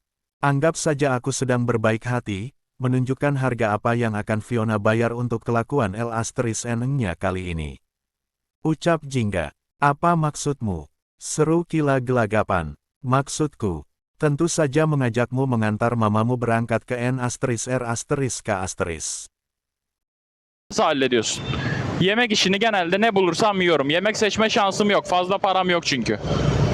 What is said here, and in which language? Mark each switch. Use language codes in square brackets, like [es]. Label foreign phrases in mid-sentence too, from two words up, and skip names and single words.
[id] Anggap saja aku sedang berbaik hati, menunjukkan harga apa yang akan Fiona bayar untuk kelakuan L*N-nya kali ini. Ucap Jingga. Apa maksudmu? Seru Kila gelagapan. Maksudku, tentu saja mengajakmu mengantar mamamu berangkat ke N*R*K*. [tr] Nasıl hallediyorsun? Yemek işini genelde ne bulursam yiyorum. Yemek seçme şansım yok. Fazla param yok çünkü.